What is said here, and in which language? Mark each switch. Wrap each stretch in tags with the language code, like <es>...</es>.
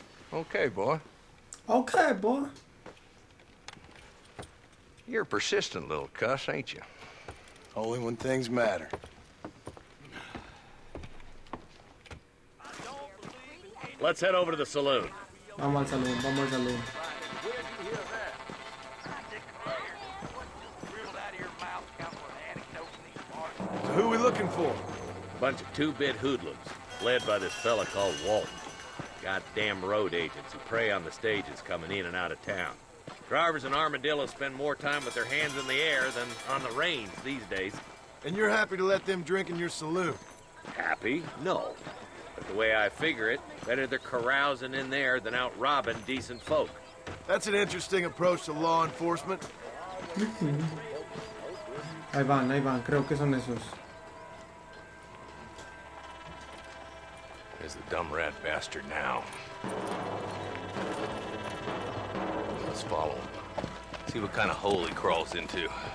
<en>Okay, boy. Okay, boy. You're a persistent little cuss, ain't you? Only when things matter. Let's head over to the saloon.</en> <es>Vamos al salón, vamos al salón.</es> <en>So who are we looking for? A bunch of 2-bit hoodlums, led by this fella called Walton. Goddamn road agents who prey on the stages coming in and out of town. Drivers in Armadillo spend more time with their hands in the air than on the reins these days. And you're happy to let them drink in your saloon? Happy? No. But the way I figure it, better they're carousing in there than out robbing decent folk. That's an interesting approach to law enforcement.</en> <es>Ahí van, creo que son esos.</es> <en>There's the dumb rat bastard now. Let's follow him. See what kind of hole he crawls into.</en>